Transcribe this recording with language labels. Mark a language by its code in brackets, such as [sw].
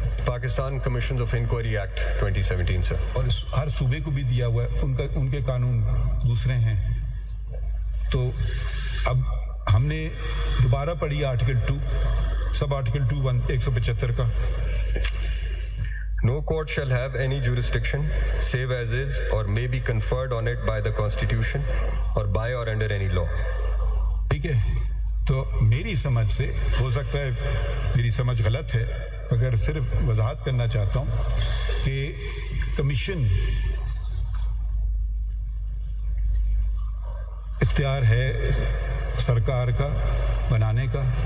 [ur] Pakistan commission of inquiry act 2017 سے. اور ہر صوبے کو بھی دیا ہوا ہے. ان کے قانون دوسرے ہیں. تو اب ہم نے دوبارہ پڑھی آرٹیکل 2 سب آرٹیکل 2 175 کا. [en] No court shall have any jurisdiction save as is or may be conferred on it by the Constitution or by or under any law. [ur] ٹھیک ہے. تو میری سمجھ سے ہو سکتا ہے میری سمجھ غلط ہے، مگر صرف وضاحت کرنا چاہتا ہوں کہ کمیشن اختیار ہے سرکار کا بنانے کا.